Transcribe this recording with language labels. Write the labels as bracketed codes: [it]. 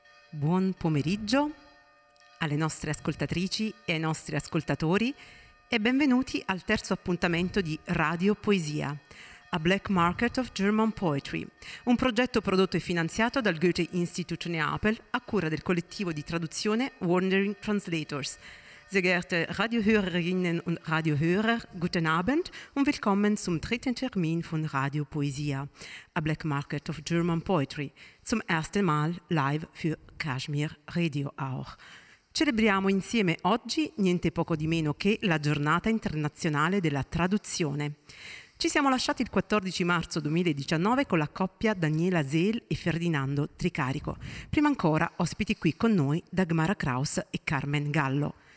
[it] Buon pomeriggio alle nostre ascoltatrici e ai nostri ascoltatori e benvenuti al terzo appuntamento di Radio Poesia, A Black Market of German Poetry, un progetto prodotto e finanziato dal Goethe Institut Neapel a cura del collettivo di traduzione Wandering Translators. [de] Sehr geehrte Radiohörerinnen und Radiohörer, guten Abend und willkommen zum dritten Termin von Radio Poesia, A Black Market of German Poetry, zum ersten Mal live für Kashmir Radio auch. [it] Celebriamo insieme oggi niente poco di meno che la Giornata Internazionale della Traduzione. Ci siamo lasciati il 14 marzo 2019 con la coppia Daniela Zell e Ferdinando Tricarico, prima ancora ospiti qui con noi Dagmara Kraus e Carmen Gallo.